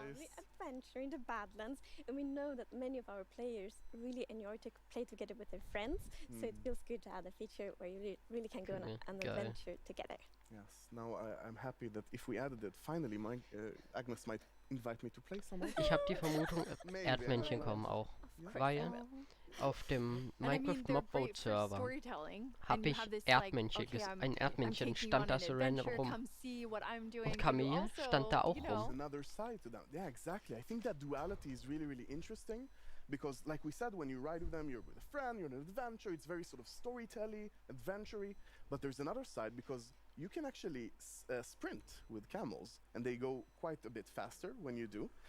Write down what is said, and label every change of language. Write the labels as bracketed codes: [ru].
[en] Lovely adventure in the Badlands, and we know that many of our players really enjoy to play together with their friends, so it feels good to add a feature where you really can go on an adventure together. Yes, now I'm happy that if we added it, finally Agnes might invite me to play someone. [de] Ich habe die Vermutung, Erdmännchen kommen auch, weil auf dem Minecraft Mobboat Server habe ich Erdmännchen, ein Erdmännchen stand da so random rum. Und Kamel stand da auch rum. [en] Another side to that. Yeah, exactly. I think that duality is really, really interesting. Because like we said, when you ride with them, you're with a friend, you're on an adventure, it's very sort of storytelling, adventure-y. But there's another side because you can actually sprint with camels, and they go quite a bit faster when you do.